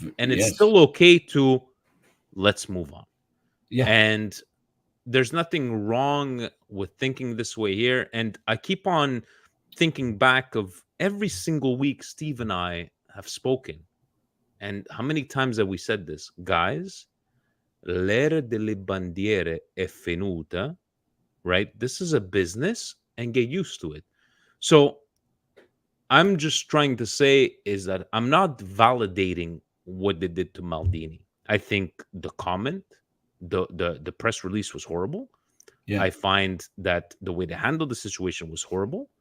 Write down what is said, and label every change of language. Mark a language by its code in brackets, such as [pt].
[en] And it's still okay to let's move on. Yeah. And there's nothing wrong with thinking this way here. And I keep on thinking back of every single week Steve and I have spoken. And how many times have we said this? Guys, [it] l'era delle bandiere è finita, [en] right? This is a business and get used to it. So I'm just trying to say is that I'm not validating what they did to Maldini. I think the comment, the press release was horrible. Yeah. I find that the way they handled the situation was horrible.